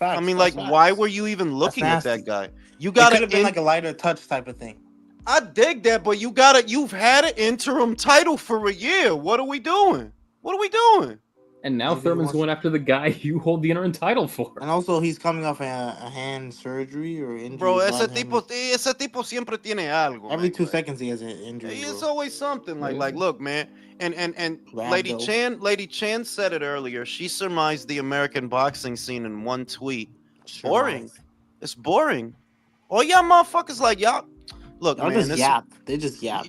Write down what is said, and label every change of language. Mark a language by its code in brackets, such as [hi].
[en] I mean, like, why were you even looking at that guy? You got it could have been like a lighter touch type of thing. I dig that, but you've had an interim title for a year. What are we doing? What are we doing? And now Thurman's going after the guy you hold the interim title for. And also, he's coming off a hand surgery or injury. [es] Bro, ese tipo siempre tiene algo. [en] Every 2 seconds he has an injury. It's always something. Like, look, man. And Lady Chan said it earlier. She surmised the American boxing scene in one tweet. Boring. It's boring. All y'all motherfuckers like y'all. Look, man. Just yap. They just yap.